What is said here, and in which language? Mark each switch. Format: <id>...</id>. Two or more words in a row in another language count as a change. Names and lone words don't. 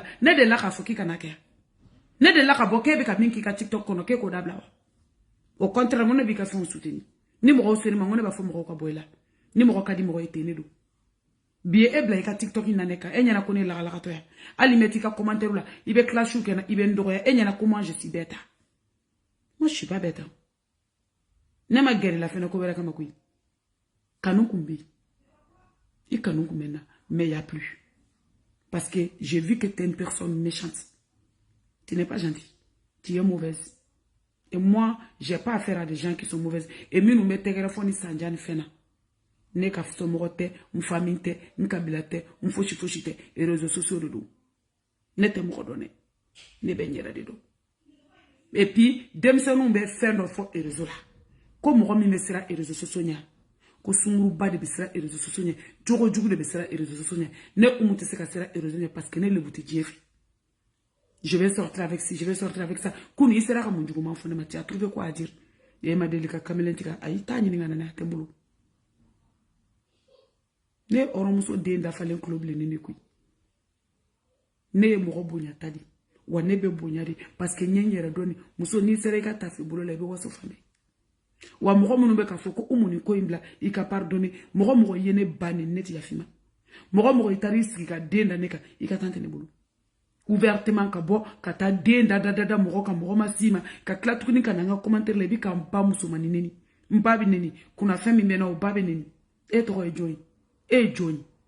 <bm>ne de la k'a fɔ k'i kana kɛ ne de la ka bɔ k'e bɛ ka min k'i ka TikTok kɔnɔ k'e k'o dabila wa</bm> <fr>au contraire</fr> <bm>n ko ne b'i ka fɛnw soutenir ni mɔgɔw seri ma n ko ne b'a fɔ mɔgɔw ka bɔ i la ni mɔgɔ ka di mɔgɔ ye ten ne don bi e bila i ka TikTok na ne kan e ɲɛna ko ne lagalakatɔ ya hali mɛ t'i ka commentaire la i bɛ clash kɛ na i bɛ n dɔgɔya e ɲɛna</bm> <fr>comment je suis bête moi je suis pas bête</fr> <bm>ne ma gɛrɛ la fɛnɛ ko wɛrɛ kama koyi kanu kun bɛ yen i kanu kun bɛ na</bm> <fr>mais il y a plus parce que j'ai vu que tu es une personne méchante tu n'es pas gentil tu es mauvaise et moi j'ai pas affaire à des gens qui sont mauvaises et</fr> <bm>minnu bɛ tɛgɛrɛ fɔ ni sanja ni fɛn na ne ka somɔgɔ tɛ n famille tɛ n kabila tɛ n fosi fosi tɛ</bm> <fr>et réseaux sociaux</fr> <bm>de don ne tɛ mɔgɔ dɔn dɛ ne bɛ n yɛrɛ de dɔn</bm> <fr>et puis</fr> <bm>denmisɛnninw bɛ fɛn dɔ fɔ réseau la ko mɔgɔ min bɛ siran</bm> <fr>réseaux sociaux</fr> <bm>ɲɛ ko sunguruba de bɛ siran</bm> <fr>réseaux sociaux</fr> <bm>ɲɛ jogo jugu de bɛ siran</bm> <fr>réseaux sociaux</fr> <bm>ɲɛ ne umu tɛ se ka siran réseau ɲɛ</bm> <fr>parce que</fr> <bm>ne lebu tɛ diɲɛ fɛ</bm> <fr>je vais sortir avec ci je vais sortir avec ça</fr> <bm>kunu i sera ka mun juguman fɔ ne ma</bm> <fr>tu as trouvé quoi à dire</fr> <bm>e ma deli ka kamalen tigɛ ayi t'a ɲininka na n'a tɛ n bolo ne hɔrɔnmuso den dafalen tulo bilennen de koyi ne ye mɔgɔ bonya ta di wa ne bɛ bonya de</bm> <fr>parce que</fr> <bm>n ye n yɛrɛ dɔn muso n'i sera i ka tafe bolo la i bɛ waso fan bɛɛ wa mɔgɔ minnu bɛ k'a fɔ ko umu nin ko in bila i ka pardonner mɔgɔ mɔgɔ i ye ne ba nin ne tɛ yafi ma mɔgɔ mɔgɔ i taara i sigi ka den da ne kan i ka taa tɛ ne bolo ouvertement ka bɔ ka taa den da mɔgɔ kan mɔgɔ ma s'i ma ka tila tuguni ka na n ka commentaire la i bɛ ka n ba musomanin neni n ba bɛ neni kunnafɛn min bɛ na o ba bɛ neni e tɔgɔ ye jɔn ye e ye jɔn</bm>